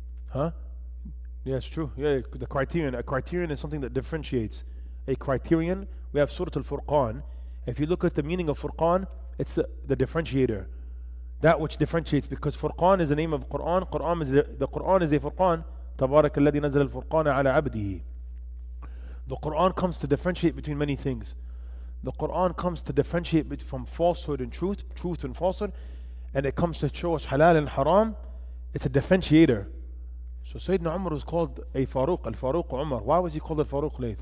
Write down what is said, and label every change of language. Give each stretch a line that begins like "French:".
English: Huh? Yeah, it's true. Yeah, the criterion. A criterion is something that differentiates. A criterion, we have Surah Al-Furqan. If you look at the meaning of Furqan, it's the differentiator. That which differentiates, because Furqan is the name of Quran. The Quran is a Furqan.
Arabic: تبارك الذي نزل الفرقان على عبده.
English: The Quran comes to differentiate between many things. The Quran comes to differentiate from falsehood and truth and falsehood, and it comes to show us halal and haram. It's a differentiator. So Sayyidina Umar was called a Faruq, Al-Faruq Umar. Why was he called Al-Faruq Layth?